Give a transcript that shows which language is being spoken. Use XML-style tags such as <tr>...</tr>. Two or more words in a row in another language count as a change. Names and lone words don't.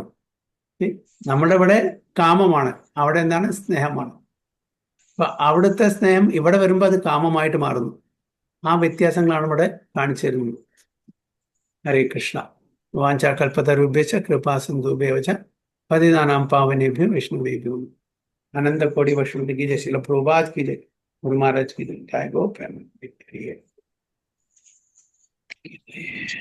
<ml>നമ്മുടെ ഇവിടെ കാമമാണ്, അവിടെ എന്താണ് സ്നേഹമാണ്. അപ്പൊ അവിടുത്തെ സ്നേഹം ഇവിടെ വരുമ്പോൾ അത് കാമമായിട്ട് മാറുന്നു. ആ വ്യത്യാസങ്ങളാണ് ഇവിടെ കാണിച്ചു തരുന്നത്.</ml> <sa>ഹരേ കൃഷ്ണ. വാഞ്ചാകൽപതരുഭ്യശ്ച കൃപാസിന്ധുഭ്യശ്ച പതിതാനാം പാവനേഭ്യോ വൈഷ്ണവേഭ്യോ</sa> <hi>अनन्तकोटि वैष्णव की जय, श्रील प्रभुपाद की जय, गुरु महाराज की जय, जय गो प्रेम।</hi>